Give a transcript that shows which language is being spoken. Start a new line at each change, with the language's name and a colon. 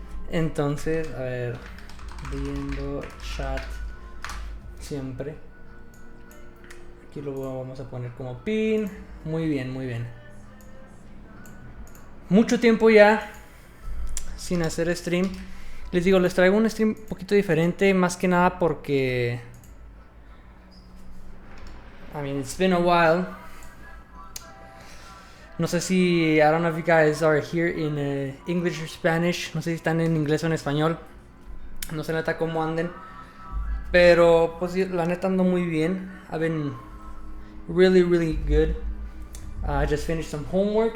Spanish: Entonces, a ver, viendo chat siempre. Aquí lo vamos a poner como pin. Muy bien, muy bien. Mucho tiempo ya sin hacer stream. Les digo, les traigo un stream un poquito diferente. Más que nada porque
English: I mean, it's been a while.
Spanish: No sé si,
English: I don't know if you guys are here in English or Spanish.
Spanish: No sé si están en inglés o en español. No sé neta cómo anden. Pero pues la neta ando muy bien.
English: I've been really, really good. I just finished some homework.